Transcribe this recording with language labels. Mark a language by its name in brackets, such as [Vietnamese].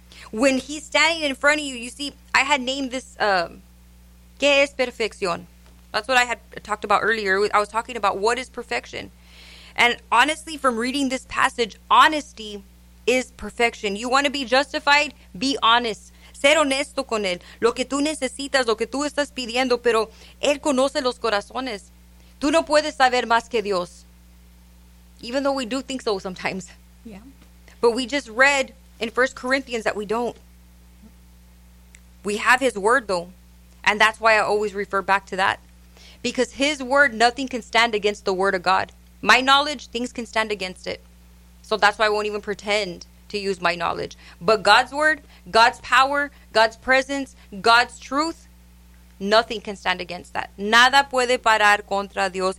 [English] when he's standing in front of you, you see, I had named this, [Spanish] ¿Qué es perfección? [English] That's what I had talked about earlier. I was talking about what is perfection. And honestly, from reading this passage, honesty is perfection. You want to be justified? Be honest. [Spanish] Ser honesto con él. Lo que tú necesitas, lo que tú estás pidiendo, pero él conoce los corazones. Tú no puedes saber más que Dios. [English] Even though we do think so sometimes. Yeah. But we just read in 1 Corinthians that we don't. We have his word, though. And that's why I always refer back to that. Because his word, nothing can stand against the word of God. My knowledge, things can stand against it. So that's why I won't even pretend to use my knowledge. But God's word, God's power, God's presence, God's truth, nothing can stand against that. [Spanish] Nada puede parar contra Dios.